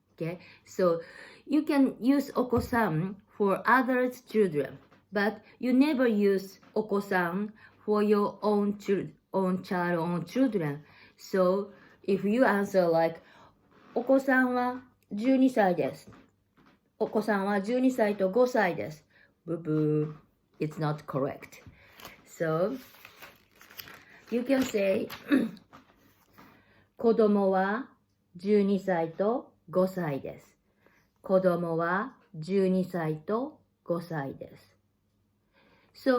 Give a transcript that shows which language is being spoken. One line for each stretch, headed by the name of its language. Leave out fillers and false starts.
English: Okay, so you can use oko-san for others' children, but you never use oko-san for your own child, own children. So if you answer like
Japanese: お子さんは12歳です。お子さんは12歳と5歳です。
English: ブブー。It's not correct. So, you can say
Japanese: 子供は12歳と5歳です。子供は12歳と5歳です。